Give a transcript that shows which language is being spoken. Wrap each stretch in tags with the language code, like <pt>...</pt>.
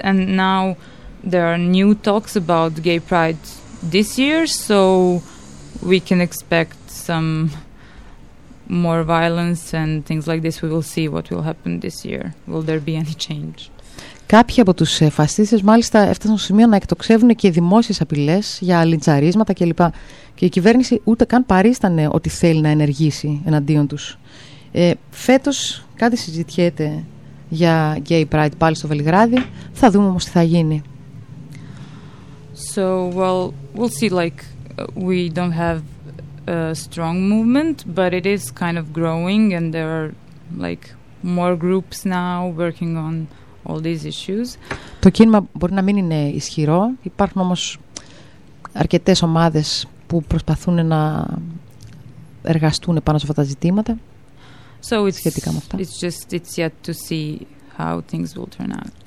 <en>And now there are new talks about gay pride this year, so we can expect some more violence and things like this. We will see what will happen this year. Will there be any change?</en> <el>Κάποιοι από τους φασίστες μάλιστα έφτασαν στο σημείο να εκτοξεύουν και δημόσιες απειλές για λιντσαρίσματα κλπ. Και η κυβέρνηση ούτε καν παρίστανε ότι θέλει να ενεργήσει εναντίον τους. Φέτος κάτι συζητιέται για Gay Pride πάλι στο Βελιγράδι. Θα δούμε όμως τι θα γίνει.</el> <en>So, well, we'll see, like, we don't have a strong movement, but it is kind of growing and there are, like, more groups now working on all these issues.</en> <el>Το κίνημα μπορεί να μην είναι ισχυρό. Υπάρχουν όμως αρκετές ομάδες που προσπαθούν να εργαστούν πάνω σε αυτά τα ζητήματα.</el> <en>So it's yet to see how things will turn out.</en>